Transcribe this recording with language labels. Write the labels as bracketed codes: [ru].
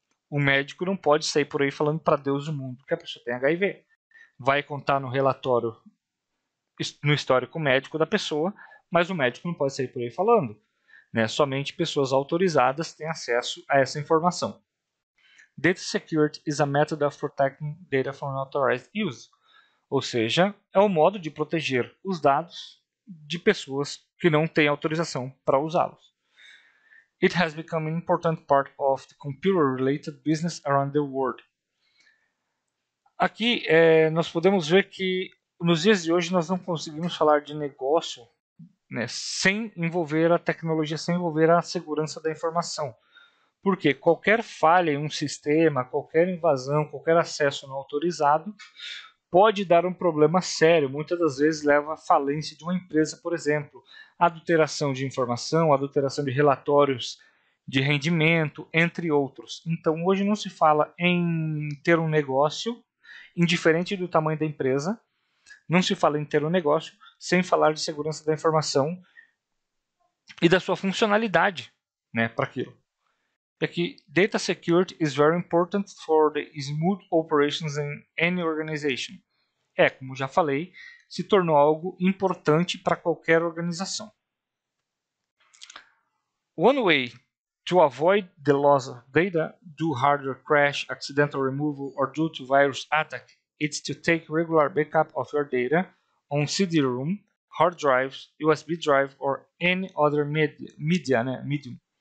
[pt] O médico não pode sair por aí falando para Deus o mundo que a pessoa tem HIV. Vai contar no relatório, no histórico médico da pessoa, mas o médico não pode sair por aí falando. Né? Somente pessoas autorizadas têm acesso a essa informação. [en] Data security is a method of protecting data from unauthorized use. [pt] Ou seja, é um modo de proteger os dados de pessoas que não têm autorização para usá-los. [en] It has become an important part of the computer-related business around the world. [pt] Aqui nós podemos ver que nos dias de hoje nós não conseguimos falar de negócio, né, sem envolver a tecnologia, sem envolver a segurança da informação. Porque qualquer falha em um sistema, qualquer invasão, qualquer acesso não autorizado pode dar um problema sério. Muitas das vezes leva à falência de uma empresa, por exemplo, adulteração de informação, adulteração de relatórios de rendimento, entre outros. Então, hoje não se fala em ter um negócio, indiferente do tamanho da empresa, não se fala em ter um negócio sem falar de segurança da informação e da sua funcionalidade, né, para aquilo. E aqui, [en] data security is very important for the smooth operations in any organization. [pt] Como já falei, se tornou algo importante para qualquer organização. [en] One way to avoid the loss of data due hardware crash, accidental removal, or due to virus attack is to take regular backup of your data on CD-ROM, hard drives, USB drive, or any other medium.